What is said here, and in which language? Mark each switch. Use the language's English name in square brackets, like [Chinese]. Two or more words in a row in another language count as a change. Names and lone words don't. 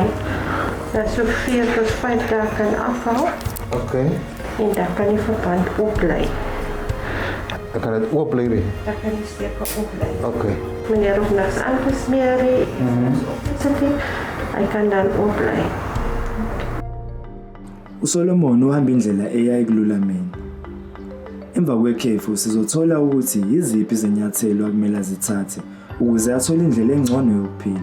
[Afrikaans] Dat so 4 tot 5 dae kan afhou. Okay. En dan kan die verband opbly. Dan kan dit oop bly. Dan kan die steek opbly. Okay. Meneer hoef niks aangesmeer nie. Hy kan dan opbly. [Zulu] uSolomon uhamba indlela eya ekululameni. Emva kwekhefu sizothola ukuthi yiziphi izinyathelo akumele azithathe ukuze athole indlela engcono yokuphila.